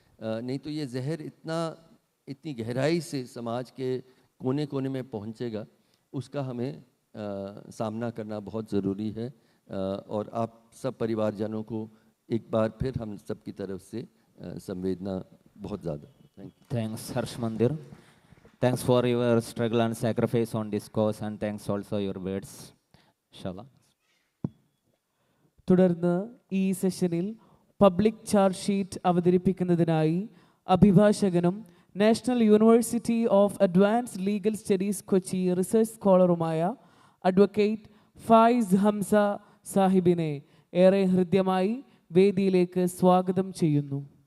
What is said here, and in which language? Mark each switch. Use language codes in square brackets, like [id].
[hi] नहीं तो ये जहर इतनी गहराई से समाज के कोने कोने में पहुँचेगा, उसका हमें सामना करना बहुत ज़रूरी है। और आप सब परिवारजनों को एक बार फिर हम सब की तरफ से संवेदना बहुत ज़्यादा। [en] Thank you. Thanks, Harsh Mandir. Thanks for your struggle and sacrifice on this cause, and thanks also your words. [ar] Inshallah. [ml] തുടർന്ന് ഈ സെഷനിൽ public charge sheet അവതരിപ്പിക്കുന്നതിനായി അഭിഭാഷകനും national university of advanced legal studies Kochi research സ്കോളറുമായ advocate Fayis Hamza സാഹിബിനെ ഏറെ ഹൃദ്യമായി വേദിയിലേക്ക് സ്വാഗതം ചെയ്യുന്നു.